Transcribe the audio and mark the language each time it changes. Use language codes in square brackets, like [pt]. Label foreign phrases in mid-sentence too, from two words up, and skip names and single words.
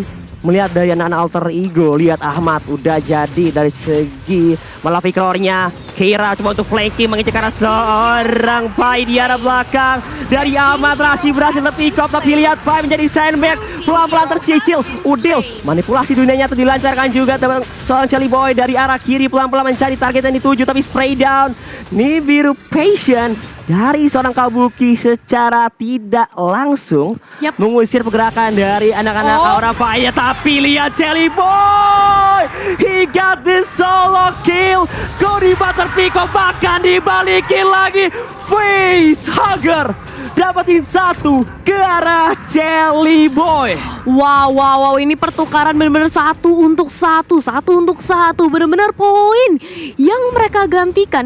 [id] Melihat dari anak Alter Ego, lihat Ahmad udah jadi dari segi Malefic Roar-nya. Keira coba untuk flanking mengecek arah seorang Pai di arah belakang. Dari Amaterasu berhasil [en] pick up, [id] tapi lihat Pai menjadi sandbag. Pelan-pelan tercicil. Udil manipulasi dunia nyata dilancarkan juga seorang Charlie Boy dari arah kiri pelan-pelan mencari target yang dituju, tapi [en] spray down. [id] Nibiru Patient dari seorang Kabuki secara tidak langsung mengusir pergerakan dari anak-anak Aura Fire. Tapi lihat [en] Charlie Boy, he got the solo kill. [id] Godiva terpick up, bahkan dibalikin lagi. Face Hugger dapetin satu ke arah Charlie Boy. Wow, ini pertukaran benar-benar satu untuk satu, benar-benar poin yang mereka gantikan.